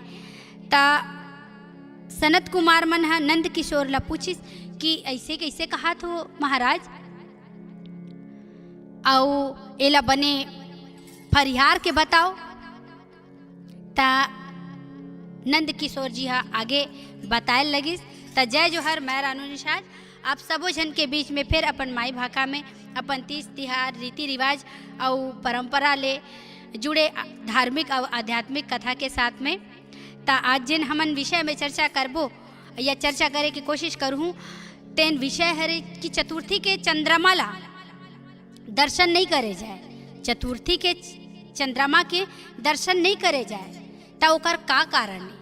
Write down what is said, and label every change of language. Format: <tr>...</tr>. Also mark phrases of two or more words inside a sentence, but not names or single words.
<hne>ता सनत कुमार मन हा नंद किशोर ला पूछिस कि ऐसे कैसे कहा तो महाराज, आओ एला बने फरिहार के बताओ। ता नंद किशोर जी हा आगे बताए लगिस। ता जय जोहर, मैं रानू निषाद आप सबो जन के बीच में फिर अपन माई भाषा में अपन तीज तिहार रीति रिवाज और परंपरा ले जुड़े धार्मिक और आध्यात्मिक कथा के साथ में। ता आज जिन हमन विषय में चर्चा करबो या चर्चा करे की कोशिश करूँ तेन विषय हरे कि चतुर्थी के चंद्रमा ला दर्शन नहीं करे जाए, चतुर्थी के चंद्रमा के दर्शन नहीं करे जाए ता ओकर का कारण है।</hne>